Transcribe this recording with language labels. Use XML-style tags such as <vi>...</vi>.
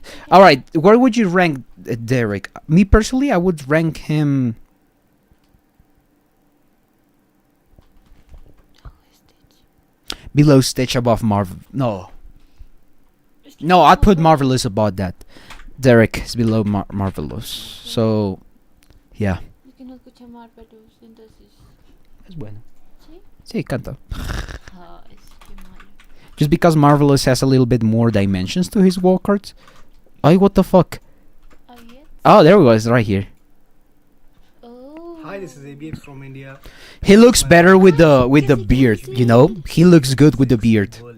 <en>All right, where would you rank Derrick? Me personally, I would rank him. Below Stitch, above Marvel. No, I'd put Marvelous above that. Derrick is below Marvelous. So, yeah.</en> <es>Es que no escucha Marvelous, entonces. Es bueno. ¿Sí? Sí, canta. Ah, es que malo.</es> <en>Just because Marvelous has a little bit more dimensions to his wildcards. Oh, what the fuck? Oh, there we go. It's right here. Hi, this is ABX from India. He looks better with the beard, you know? He looks good with the beard.</en>